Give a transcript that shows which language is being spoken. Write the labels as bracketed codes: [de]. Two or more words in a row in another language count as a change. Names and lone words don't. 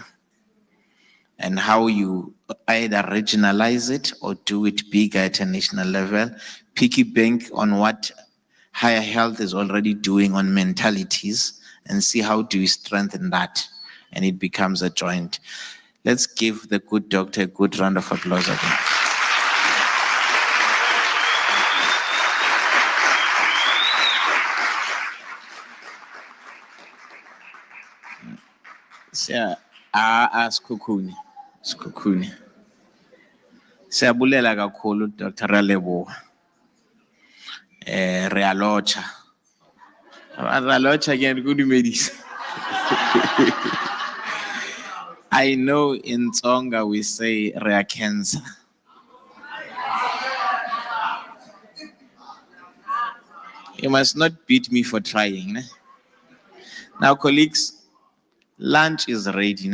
[en] And how you either regionalize it or do it bigger at a national level, piggy bank on what higher health is already doing on mentalities and see how do we strengthen that and it becomes a joint. Let's give the good doctor a good round of applause again. Sikhukhuni. [xh] Siyabulela kakhulu Dr. Raleboha. [ts] Re a locha. Ra locha [en] again, good medicine. I know in Tsonga we say rea cancer. You must not beat me for trying. Ne? Now, colleagues, lunch is ready.